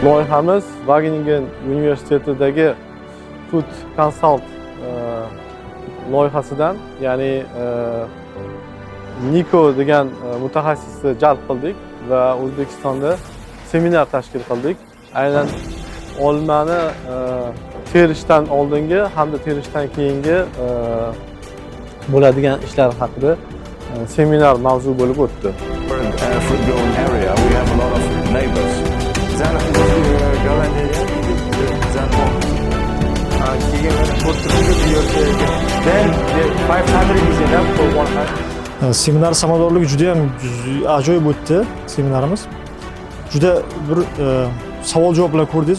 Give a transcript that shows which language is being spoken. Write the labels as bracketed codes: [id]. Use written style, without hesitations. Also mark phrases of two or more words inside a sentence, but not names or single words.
[uz] Loyihamiz Wageningen universitetidagi Food Consult loyihasidan, ya'ni Niko degan mutaxassisni jalb qildik va O'zbekistonda seminar tashkil qildik. Aynan olmani terishdan oldingi hamda terishdan keyingi bo'ladigan ishlar haqida seminar mavzu bo'lib o'tdi. [en] Fruit growing area, we have a lot of neighbors. [uz] Seminar samaradorligi juda ham ajoyib o'tdi seminarimiz. Juda bir savol-javoblar ko'rdingiz.